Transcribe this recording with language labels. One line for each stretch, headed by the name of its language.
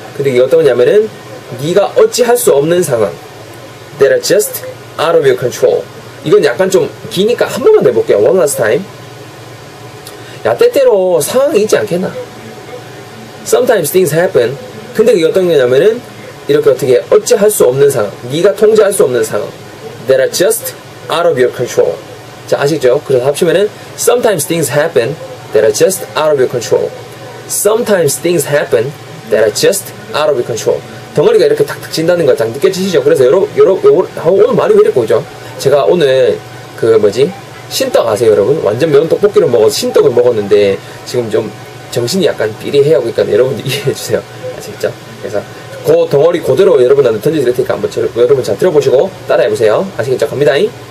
Korean: 근데 이게 어떤 거냐면은 네가 어찌할 수 없는 상황.
English: That are just out of your control.
Korean: 이건 약간 좀 기니까 한 번만 더 해볼게요.
English: One last time.
Korean: 야, 때때로 상황이 있지 않겠나?
English: Sometimes things happen.
Korean: 근데 이게 어떤 거냐면은 이렇게 어떻게 어찌할 수 없는 상황. 네가 통제할 수 없는 상황.
English: That are just out of your control.
Korean: 자, 아시죠? 그래서 합치면은
English: Sometimes things happen that are just out of your control. Sometimes things happen that are just out of your control.
Korean: 덩어리가 이렇게 탁탁 진다는 거 딱 느껴지시죠? 그래서 오늘 말이 왜 이렇게 오죠? 제가 오늘 신떡 아세요, 여러분? 완전 매운 떡볶이를 먹어서 신떡을 먹었는데 지금 좀 정신이 약간 삐리해요. 그러니까 여러분들 이해해주세요. 아시겠죠? 그래서 그 덩어리 그대로 여러분한테 던져드릴 테니까 한번 여러분 잘 들어보시고 따라해보세요. 아시겠죠? 갑니다잉.